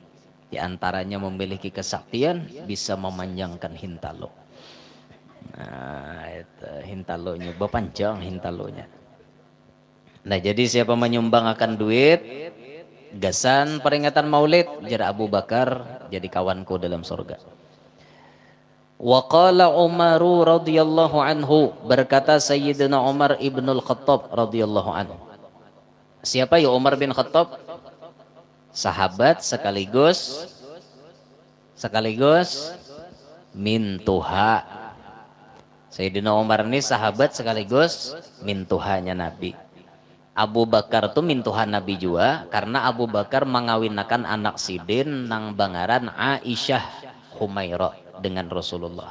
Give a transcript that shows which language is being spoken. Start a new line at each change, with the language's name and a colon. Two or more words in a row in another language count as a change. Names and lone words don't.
Banjar: Di antaranya memiliki kesaktian bisa memanjangkan hintalo. Nah, itu hintalonya, bepanjang hintalonya. Nah, jadi siapa menyumbang akan duit, gasan peringatan Maulid, jar Abu Bakar jadi kawanku dalam surga.
Arabic: Wa qala Umaru radhiyallahu anhu,
Banjar: berkata Sayyidina Umar ibnul Khattab
Arabic: radhiyallahu anhu.
Banjar: Siapa ya Umar bin Khattab? Sahabat sekaligus mintuha. Sayyidina Umar ini sahabat sekaligus mintuhanya Nabi. Abu Bakar tuh mintuhan Nabi juga karena Abu Bakar mengawinkan anak sidin nang bangaran Aisyah Humairah dengan Rasulullah.